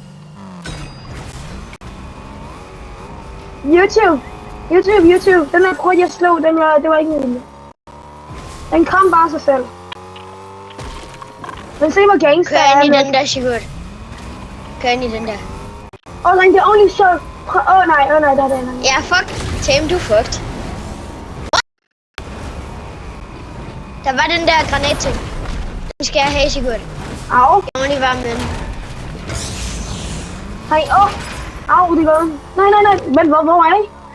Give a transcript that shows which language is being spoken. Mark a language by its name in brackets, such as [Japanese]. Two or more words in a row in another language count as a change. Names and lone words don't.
[Danish] YouTube. Den der prut, jeg slog, det var ikke min. Den kom bare sig selv. Men se, hvor gangster Kør jeg ind i er. den der, Sigurd. Kør ind i den der. [English] Oh, like the only show. [Danish] Oh, nej, der er den. Ja, fuck. Tame, du fucked. Der var den der granatting. Den skal jeg have, Sigurd. Au. Jeg må lige være med den. Hej, au, det går. Nej. Men hvor er I?